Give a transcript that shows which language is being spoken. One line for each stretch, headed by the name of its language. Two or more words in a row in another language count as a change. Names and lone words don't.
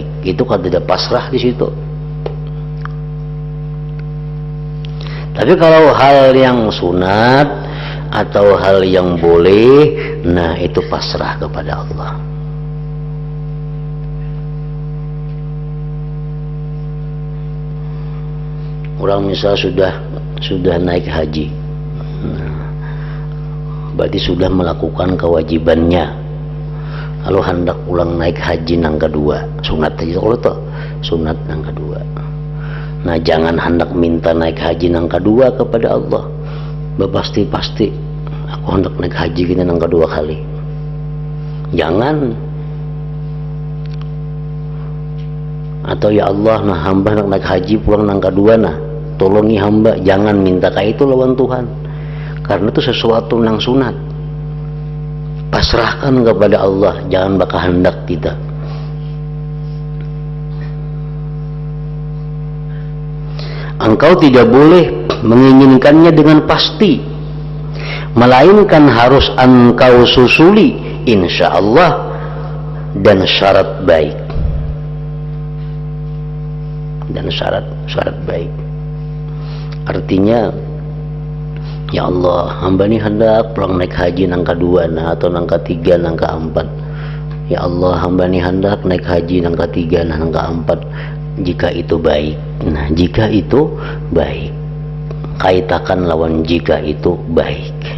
Indonesian: Itu kan tidak pasrah di situ. Tapi kalau hal yang sunat atau hal yang boleh, nah itu pasrah kepada Allah. Orang misal sudah naik haji, nah, berarti sudah melakukan kewajibannya,
Banjar: lalu hendak pulang naik haji nang kedua, sunat aja kalau tuh sunat nang kedua.
Indonesian: Nah jangan hendak minta naik haji nang kedua kepada Allah, pasti aku hendak naik haji gini nang kedua kali. Jangan.
Banjar: Atau ya Allah, nah hamba hendak naik haji pulang nang kedua, nah tolongi hamba. Jangan minta kayak itu lawan Tuhan, karena itu sesuatu nang sunat.
Indonesian: Pasrahkan kepada Allah, jangan bakal hendak tidak. Engkau tidak boleh menginginkannya dengan pasti, melainkan harus engkau susuli
Arabic: insya Allah
Indonesian: dan syarat baik. Dan syarat baik artinya, ya Allah,
Banjar: hamba ini hendak pulang naik haji nang kedua nah, atau nang ketiga, nang keempat. Ya Allah, hamba ini hendak naik haji nang ketiga nah, nang keempat. Jika itu baik, nah jika itu baik, kaitakan lawan jika itu baik.